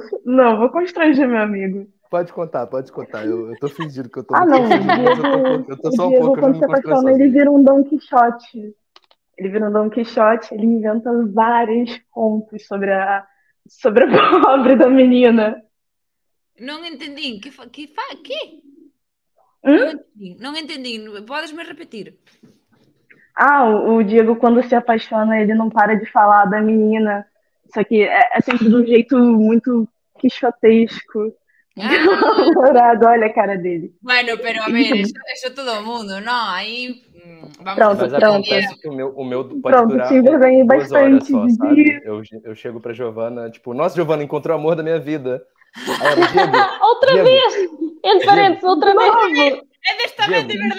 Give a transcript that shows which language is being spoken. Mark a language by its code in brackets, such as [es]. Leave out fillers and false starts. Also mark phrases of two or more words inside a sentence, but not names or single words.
[pt] Não, vou constranger meu amigo. Pode contar, pode contar. Eu tô fingindo que eu tô Ah, muito não. constrangido, mas eu tô O só um Diego, pouco, eu já quando me se constranho apaixona, ele sozinho. vira um Dom Quixote. Ele vira um Dom Quixote, ele inventa vários contos sobre a pobre da menina. [gl] Non entendín. Que? Hum? Non entendín. Podesme repetir? [pt] Ah, o Diego, quando se apaixona, ele não para de falar da menina. Só que é sempre de um jeito muito quixotesco. Ah, Namorado, olha a cara dele. [gl] bueno, pero a ver, eso todo o mundo, non? Aí vamos [pt] Pronto, Mas entender. acontece que o meu pode Pronto, durar te envergonhei 2 horas bastante, só, Didi. sabe? Eu chego pra Giovana, tipo, nossa, Giovana, encontrou o amor da minha vida. Aí ela, Diego, Outra Diego, vez! Entre parênteses, outra vez! Novo, É desta vez Diego, de verdade.